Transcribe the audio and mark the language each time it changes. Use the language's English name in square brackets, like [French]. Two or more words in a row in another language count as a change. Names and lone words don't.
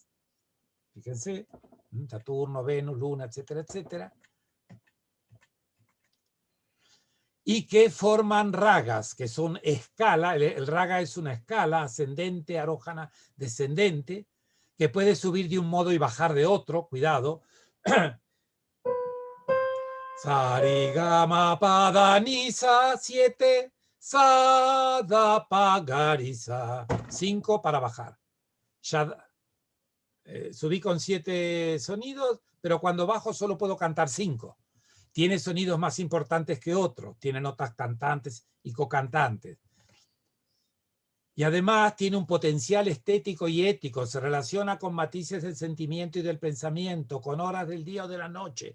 [Spanish] Fíjense, Saturno, Venus, Luna, etcétera, etcétera. Y que forman ragas, que son escala. El raga es una escala ascendente, arójana, descendente, que puede subir de un modo y bajar de otro. Cuidado. Sarigama padanisa 7, sada pagarisa 5 para bajar. Subí con 7 sonidos, pero cuando bajo solo puedo cantar 5. Tiene sonidos más importantes que otros, tiene notas cantantes y cocantantes. Y además tiene un potencial estético y ético, se relaciona con matices del sentimiento y del pensamiento, con horas del día o de la noche.